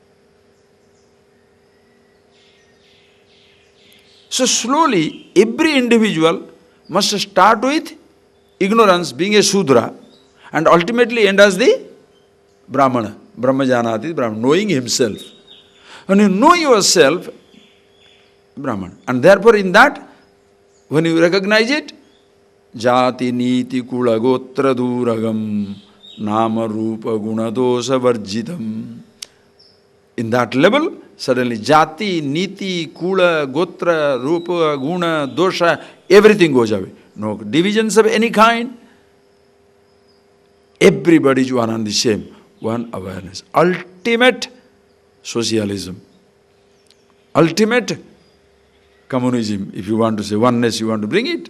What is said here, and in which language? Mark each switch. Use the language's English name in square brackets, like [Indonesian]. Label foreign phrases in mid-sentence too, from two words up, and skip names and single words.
[English] So slowly, every individual must start with ignorance, being a Shudra, and ultimately end as the Brahmana. [Sanskrit] ब्रह्म जानाति, ब्राह्मण, [English] knowing himself. When you know yourself, Brahman. And therefore in that, when you recognize it, [Sanskrit] जाति नीति कुल गोत्र दूरगं नाम रूप गुण दोष वर्जितम्. [English] In that level, suddenly [Sanskrit] जाति, नीति, कुल, गोत्र, रूप, गुण, दोष, [English] everything goes away. No divisions of any kind. Everybody is one and the same. One awareness. Ultimate socialism. Ultimate communism, if you want to say oneness, you want to bring it.